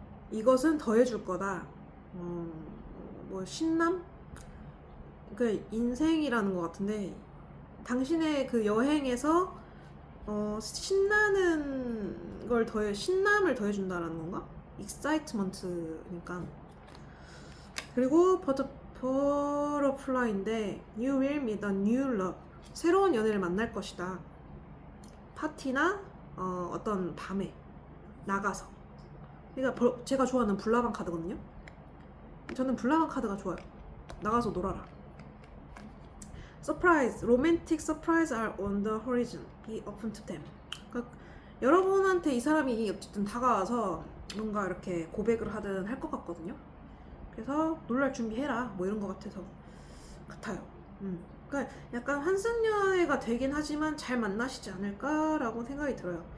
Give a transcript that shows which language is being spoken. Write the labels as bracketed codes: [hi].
[ko] 이것은 더해줄 거다. 뭐 신남? 그 인생이라는 것 같은데, 당신의 그 여행에서 신나는 걸 신남을 더해준다라는 건가? 익사이트먼트니까. 그리고 버터플라이인데 [en] You will meet a new love. [ko] 새로운 연애를 만날 것이다. 파티나 어떤 밤에 나가서. 그러니까 제가 좋아하는 불나방 카드거든요. 저는 불나방 카드가 좋아요. 나가서 놀아라. [en] Surprise, romantic surprise are on the horizon. Be open to them. [ko] 그러니까 여러분한테 이 사람이 어쨌든 다가와서 뭔가 이렇게 고백을 하든 할 것 같거든요. 그래서 놀랄 준비해라, 뭐 이런 것 같아요. 그러니까 약간 환승연애가 되긴 하지만 잘 만나시지 않을까라고 생각이 들어요.